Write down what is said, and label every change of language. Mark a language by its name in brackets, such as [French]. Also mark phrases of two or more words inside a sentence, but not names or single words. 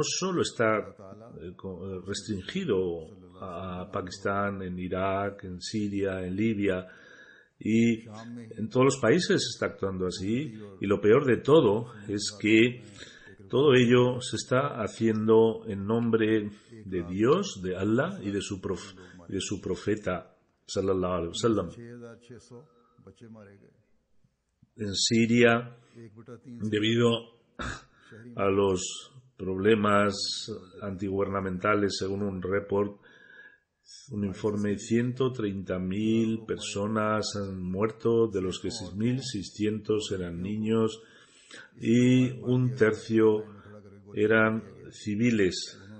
[Spanish] solo está restringido a Pakistán, en Irak, en Siria, en Libia, y en todos los países se está actuando así, y lo peor de todo es que todo ello se está haciendo en nombre de Dios, de Allah y de su profeta [Arabic] صلى الله عليه وسلم. [Spanish] En Siria, debido a los problemas antigubernamentales, según un informe, 130.000 personas han muerto, de los que 6.600 eran niños y un tercio eran civiles.